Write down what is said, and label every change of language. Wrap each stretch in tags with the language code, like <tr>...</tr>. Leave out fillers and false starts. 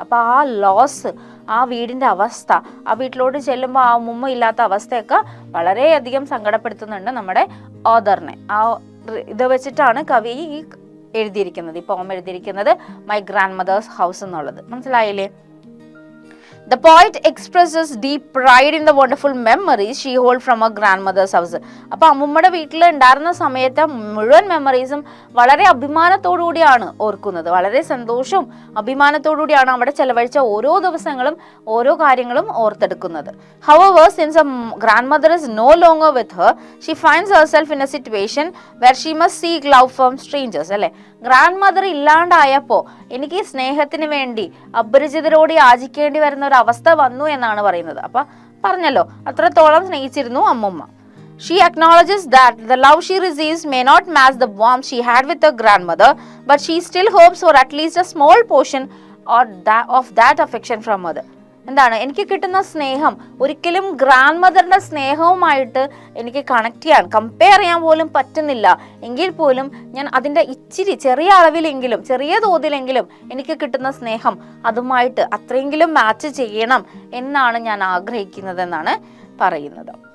<ml>അപ്പോൾ ആ ലോസ്, ആ വീടിൻ്റെ അവസ്ഥ, ആ വീട്ടിലോട്ട് ചെല്ലുമ്പോൾ ആ ഉമ്മ ഇല്ലാത്ത അവസ്ഥയൊക്കെ വളരെയധികം സങ്കടപ്പെടുത്തുന്നുണ്ട് നമ്മുടെ ഓതറിനെ. ഇത് വെച്ചിട്ടാണ് കവി എഴുതിയിരിക്കുന്നത്, ഈ പോം എഴുതിയിരിക്കുന്നത്</ml> <en>my grandmother's house</en> <ml>എന്നുള്ളത്. മനസ്സിലായില്ലേ?</ml> <en>The poet expresses deep pride in the wonderful memories she holds from her grandmother's house.</en> <ml>അപ്പോൾ അമ്മുമ്മയുടെ വീട്ടിൽ ഉണ്ടായിരുന്ന സമയത്തെ മുഴുവൻ മെമ്മറീസും വളരെ അഭിമാനത്തോടു കൂടിയാണ് ഓർക്കുന്നത്. വളരെ സന്തോഷവും അഭിമാനത്തോടു കൂടിയാണ് അവിടെ ചെലവഴിച്ച ഓരോ ദിവസങ്ങളും ഓരോ കാര്യങ്ങളും ഓർത്തെടുക്കുന്നത്.</ml> <en>However, since her grandmother is no longer with her, she finds herself in a situation where she must seek love from strangers.</en> <ml>അല്ലേ, ഗ്രാൻഡ് മദർ ഇല്ലാണ്ടായപ്പോൾ എനിക്ക് സ്നേഹത്തിന് വേണ്ടി അപരിചിതരോട് യാചിക്കേണ്ടി വരുന്ന ഒരു അവസ്ഥ വന്നു എന്നാണ് പറയുന്നത്. അപ്പൊ പറഞ്ഞല്ലോ, അത്രത്തോളം സ്നേഹിച്ചിരുന്നു അമ്മുമ്മ.</ml> <en>She acknowledges that the love she receives may not match the warmth she had with her grandmother, but she still hopes for at least a small portion of that affection from mother.</en> <ml>എന്താണ്, എനിക്ക് കിട്ടുന്ന സ്നേഹം ഒരിക്കലും grand മദറിന്റെ സ്നേഹവുമായിട്ട് എനിക്ക് connect ചെയ്യാൻ, compare ചെയ്യാൻ പോലും പറ്റുന്നില്ല. എങ്കിൽ പോലും ഞാൻ അതിൻ്റെ ഇച്ചിരി ചെറിയ അളവിലെങ്കിലും ചെറിയ തോതിലെങ്കിലും എനിക്ക് കിട്ടുന്ന സ്നേഹം അതുമായിട്ട് അത്രയെങ്കിലും മാച്ച് ചെയ്യണം എന്നാണ് ഞാൻ ആഗ്രഹിക്കുന്നത് എന്നാണ് പറയുന്നത്.</ml>